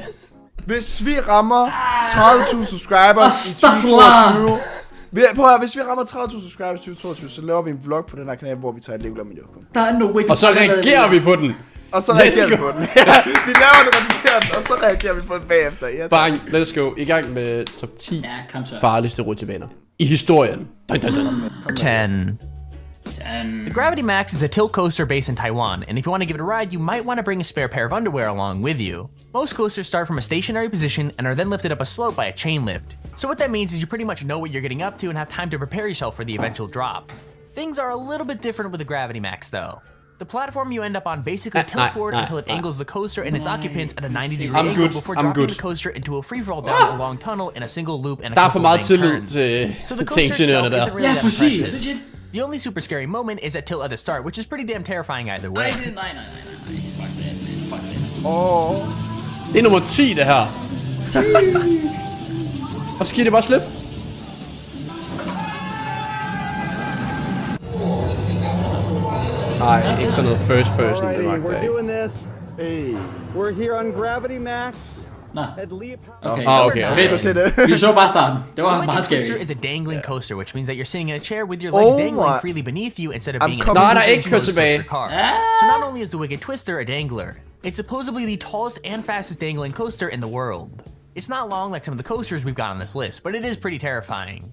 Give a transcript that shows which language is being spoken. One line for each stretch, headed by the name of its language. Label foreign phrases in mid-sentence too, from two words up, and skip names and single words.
Danish: Hvis vi rammer 30.000 subscribers i 2022... Hvis vi rammer 30.000 subscribers i 2022, så laver vi en vlog på den her kanal, hvor vi tager et Legoland miljø. Der er
English: no way.
Danish: Og så reagerer vi på den. Og så reagerer vi på den. Ja, vi laver det, reagerer den, og så reagerer vi på den bagefter.
English: Bang, let's go.
Danish: I gang med top 10 farligste rutsjebaner i historien. Dun, dun, dun.
English: 10. The Gravity Max is a tilt coaster based in Taiwan, and if you want to give it a ride, you might want to bring a spare pair of underwear along with you. Most coasters start from a stationary position and are then lifted up a slope by a chain lift. So what that means is you pretty much know what you're getting up to and have time to prepare yourself for the eventual drop. Things are a little bit different with the Gravity Max though. The platform you end up on basically tilts forward until it angles the coaster and its occupants at a 90-degree angle before dropping the coaster into a free-fall down a long tunnel in a single loop and a couple of turns. So the coaster itself isn't really that impressive. The only super scary moment is at tilt at the start, which is pretty damn terrifying either way.
Danish: Nej. Det er nummer 10, det her. Og så giver det bare slip. Nej, ikke sådan noget
English: first person,
Danish: det magter jeg ikke.
English: We're here on Gravity Max.
Danish: Okay. Fedt. Vi så bare starten. Det var meget scary.
English: Coaster is a dangling coaster, which means that you're sitting in a chair with your legs dangling freely beneath you instead of being in a car. So not only is the Wicked Twister a dangler, it's supposedly the tallest and fastest dangling coaster in the world. It's not long like some of the coasters we've got on this list, but it is pretty terrifying.